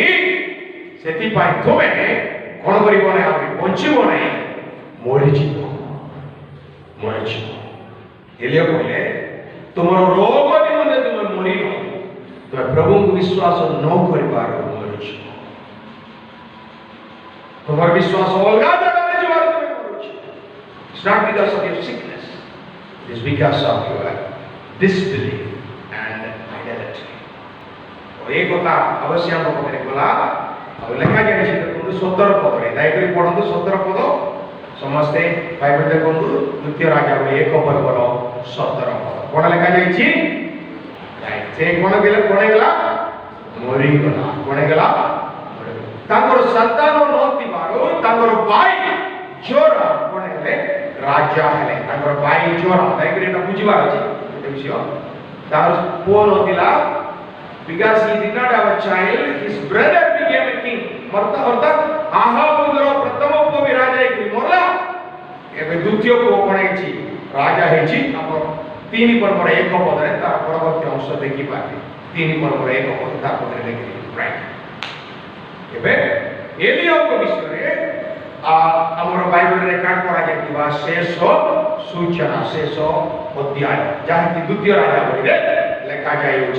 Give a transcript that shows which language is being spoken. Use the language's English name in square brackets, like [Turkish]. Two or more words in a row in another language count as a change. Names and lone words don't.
[Odia] ସେଥିପାଇଁ ତୁମେ କଣ କରିବ ନାହିଁ, ଆମେ ବଞ୍ଚିବ ନାହିଁ, ମରିଯିବ। ଏଲିୟ କହିଲେ ତୁମର ରୋଗ ନିମନ୍ତେ ତୁମେ ମରିବ, ତୁମେ ପ୍ରଭୁଙ୍କୁ ବିଶ୍ୱାସ ନ କରିବାରୁ ମରିଯିବ। ତୁମର ବିଶ୍ୱାସ ଅଲଗା ଜାଗାରେ ଯିବାରୁ ତୁମେ ମରୁଛି। [English] It's not because of your sickness, it is because of your disbelief and idolatry. [Bangla] এই কথা অবশ্যই [Odia] ଆମ ପାଖରେ ଗଲା ଆଉ ଲେଖା ଯାଇଛି ଦେଖନ୍ତୁ 17 ପଦରେ, ଦୟାକରି ପଢନ୍ତୁ 17 ପଦ ସମସ୍ତେ ବାଇବେଲ ଦେଖନ୍ତୁ। ଦ୍ୱିତୀୟ ରାଜା 1 ପର୍ବର 17 ପଦ କଣ ଲେଖା ଯାଇଛି? ସେ କଣ ହେଇଗଲା? ମରିଗଲା। କଣ ହେଇଗଲା? ତାଙ୍କର ସନ୍ତାନ ନଥିବାରୁ ତାଙ୍କର ଭାଇ ଜୋରା କଣ ହେଲେ? ରାଜା ହେଲେ। ତାଙ୍କର ଭାଇ ଜୋରା, ଦୟାକରି ଏଟା ବୁଝିବାର ଅଛି ଗୋଟେ ବିଷୟ। ତାର ପୁଅ ନଥିଲା, [English] because he did not have a child, his brother became a king. [Odia] ଅର୍ଥାତ୍ ଆହାବଙ୍କର ପ୍ରଥମ ପୁଅ ବି ରାଜା ହେଇକି ମରଲା। ଏବେ ଦ୍ୱିତୀୟ ପୁଅ କଣ ହେଇଛି? ରାଜା ହେଇଛି। ଆମର 3 ପର୍ବର 1 ପଦରେ ତାର ପରବର୍ତ୍ତୀ ଅଂଶ ଦେଖିପାରିବେ। 3 ପର୍ବର 1 ପଦ ତା ପଦରେ ଦେଖିବେ। ରାଇଟ୍। ଏବେ ଏଲିୟଙ୍କ ବିଷୟରେ ଆମର ବାଇବେଲରେ ରେକର୍ଡ କରାଯାଇଥିବା ଶେଷ ସୂଚନା, ଶେଷ ଅଧ୍ୟାୟ, ଯାହାକି ଦ୍ୱିତୀୟ ରାଜାବଳୀରେ ଲେଖାଯାଇଅଛି।